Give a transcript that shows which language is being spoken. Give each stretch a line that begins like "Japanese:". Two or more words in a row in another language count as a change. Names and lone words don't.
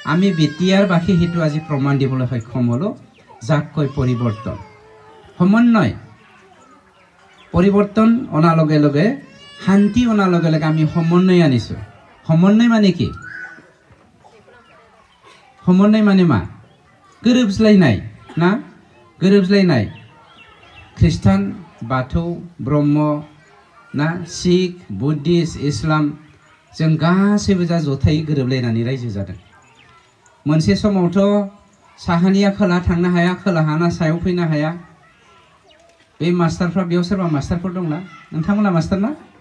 Assamese: আমি বিটিয়াৰ বাসী সেইটো আজি প্ৰমাণ দিবলৈ সক্ষম হ'লো যাক কয় পৰিৱৰ্তন সমন্বয় পৰিৱৰ্তন অনাৰ লগে লগে শান্তি অনাৰ লগে লগে আমি সমন্বয় আনিছো সমন্বয় মানে কি
Bodo: সমন্বয় মানে মা गोरोबज्लायनाय ना गोरोबज्लायनाय ख्रिस्टान बाथौ ब्रह्म ना सिख बुद्धिस्ट इस्लाम जों गासैबो जा जथायै गोरोबलायनानै रायजो जादों मोनसे समावथ' साहानिया खोला थांनो हाया खोलाहाना सायाव फैनो हाया बे मास्टारफ्रा बेयाव सोरबा मास्टारफोर दंना नोंथांमोना मास्टार ना